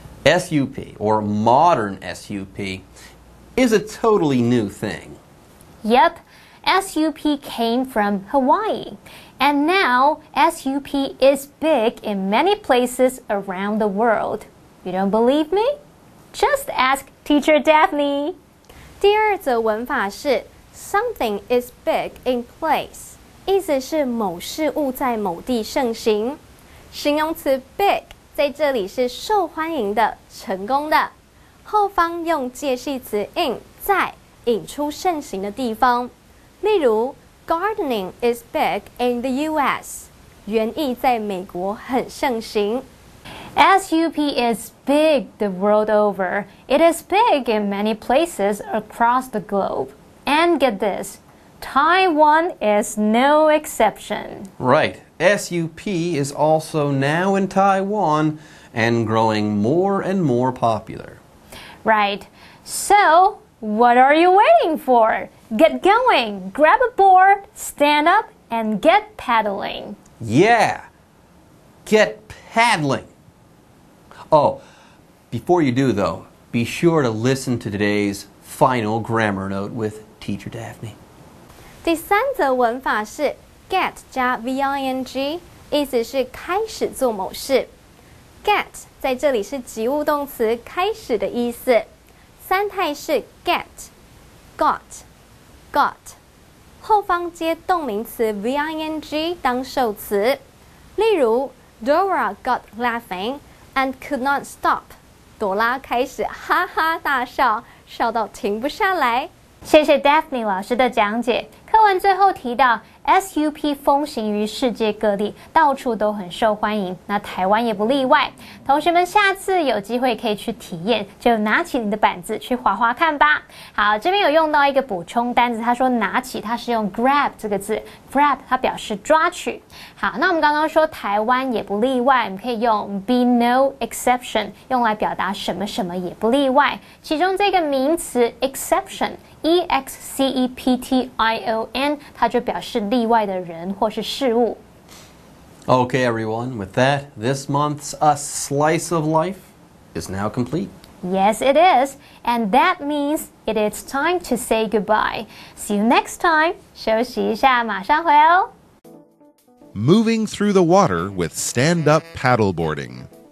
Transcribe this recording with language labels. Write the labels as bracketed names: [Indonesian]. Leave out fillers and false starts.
[English] SUP, or modern SUP, is a totally new thing. Yep, SUP came from Hawaii. And now SUP is big in many places around the world. You don't believe me? Just ask Teacher Daphne. [Chinese] 第二则文法是 [English] Something is big in place， [Chinese] 意思是某事物在某地盛行。形容词 big 在这里是受欢迎的、成功的，后方用介系词 in 在，引出盛行的地方。例如 [English] Gardening is big in the U.S. [Chinese] 园艺在美国很盛行。 [English] SUP is big the world over. It is big in many places across the globe. And get this, Taiwan is no exception. Right. SUP is also now in Taiwan and growing more and more popular. Right. So, what are you waiting for? Get going. Grab a board, stand up, and get paddling. Yeah. Get paddling. Oh, before you do, though, be sure to listen to today's final grammar note with Teacher Daphne. [Chinese] 第三则文法是 get 加 VING， 意思是开始做某事。 get 在这里是及物动词，开始的意思。三态是 get、got、got， 后方接动名词 VING 当受词。例如 [English] Dora got laughing and could not stop。 [Chinese] 朵拉开始哈哈大笑，笑到停不下来。谢谢 Daphne 老师的讲解。课文最后提到 SUP 风行于世界各地，到处都很受欢迎，那台湾也不例外。同学们下次有机会可以去体验，就拿起你的板子去滑滑看吧。好，这边有用到一个补充单字，他说拿起，它是用 grab 这个字 ，grab 它表示抓取。好，那我们刚刚说台湾也不例外，我们可以用 [English] be no exception [Chinese] 用来表达什么什么也不例外。其中这个名词 exception。EXCEPTION， 它就表示例外的人或是事物。 [English] Okay, everyone, with that, this month's A Slice of Life is now complete. Yes, it is. And that means it is time to say goodbye. See you next time. [Chinese] 休息一下，马上回来哦。 [English] Moving through the water with stand-up paddleboarding.